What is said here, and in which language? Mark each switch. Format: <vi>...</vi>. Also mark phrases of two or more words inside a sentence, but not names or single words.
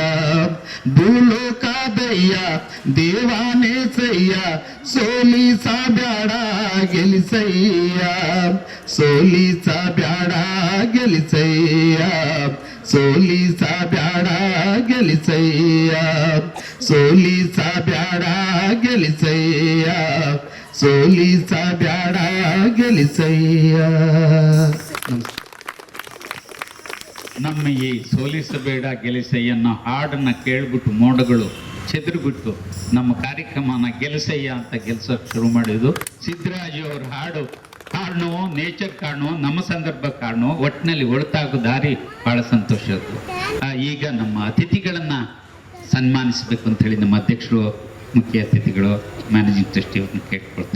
<kn>ಭೂಲೋಕಾದಯ್ಯ ದೇವಾನೇ ಸಯ್ಯ, ಸೋಲಿಸಬೇಡ ಗೆಲಿಸಯ್ಯ, ಸೋಲಿಸಬೇಡ ಗೆಲಿಸಯ್ಯ, ಸೋಲಿಸಬೇಡ ಗೆಲಿಸಯ್ಯ, ಸೋಲಿಸಬೇಡ ಗೆಲಿಸಯ್ಯ, ಸೋಲಿಸಬೇಡ ಗೆಲಿಸಯ್ಯ. ನಮ್ಮ ಈ ಸೋಲಿಸಬೇಡ ಗೆಲಿಸಯ್ಯ ಅನ್ನೋ ಹಾಡನ್ನ ಕೇಳ್ಬಿಟ್ಟು ಮೋಡಗಳು ಚೆದರ್ಬಿಟ್ಟು ನಮ್ಮ ಕಾರ್ಯಕ್ರಮನ ಗೆಲಿಸಯ್ಯ ಅಂತ ಗೆಲ್ಸೋಕೆ ಶುರು ಮಾಡಿದ್ದು. ಸಿದ್ದರಾಜು ಅವ್ರ ಹಾಡು ನೇಚರ್ ಕಾಣು, ನಮ್ಮ ಸಂದರ್ಭ ಕಾಣು, ಒಟ್ಟಿನಲ್ಲಿ ಒಳತಾಗೋ ದಾರಿ ಬಹಳ ಸಂತೋಷದ್ದು. ಈಗ ನಮ್ಮ ಅತಿಥಿಗಳನ್ನ ಸನ್ಮಾನಿಸಬೇಕು ಅಂತ ಹೇಳಿ ನಮ್ಮ ಅಧ್ಯಕ್ಷರು, ಮುಖ್ಯ ಅತಿಥಿಗಳು,</kn> <en>managing trustee</en> <kn>ಅವ್ರನ್ನ ಕೇಳ್ಕೊಳ್ತೇವೆ.</kn>